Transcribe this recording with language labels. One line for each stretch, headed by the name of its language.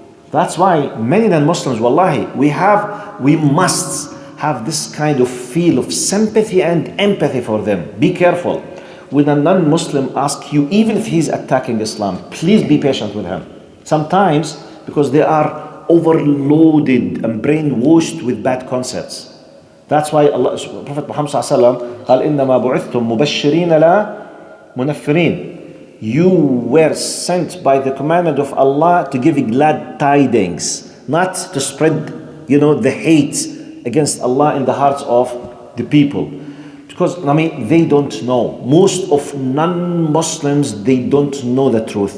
English: That's why many non-Muslims, wallahi, we must have this kind of feel of sympathy and empathy for them. Be careful. When a non-Muslim asks you, even if he's attacking Islam, please be patient with him. Sometimes, because they are overloaded and brainwashed with bad concepts. That's why Prophet Muhammad ﷺ
Arabic: قال إنما بعثتم مبشرين لا منفرين.
English: You were sent by the commandment of Allah to give glad tidings, not to spread, the hate against Allah in the hearts of the people. Because, they don't know. Most of non-Muslims, they don't know the truth.